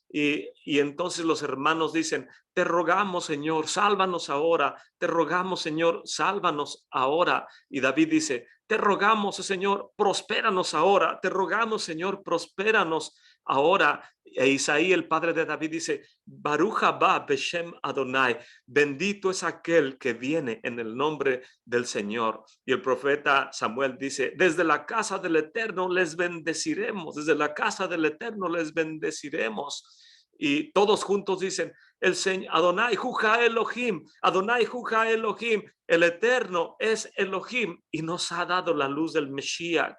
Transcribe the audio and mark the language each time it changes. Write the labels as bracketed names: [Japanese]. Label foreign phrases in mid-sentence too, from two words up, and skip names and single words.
[Spanish] Y entonces los hermanos dicen: te rogamos, Señor, sálvanos ahora, te rogamos, Señor, sálvanos ahora. Y David dice: te rogamos, Señor, prospéranos ahora, te rogamos, Señor, prospéranos ahora. E Isaí, el padre de David, dice: [Hebrew] ברוך הבא בשם ה, [Spanish] bendito es aquel que viene en el nombre del Señor. Y el profeta Samuel dice: desde la casa del Eterno les bendeciremos, desde la casa del Eterno les bendeciremos. Y todos juntos dicen: el Señor, [Hebrew] ה' הוא האלהים, ה' הוא האלהים, [Spanish] el Eterno es Elohim y nos ha dado la luz del Mesías.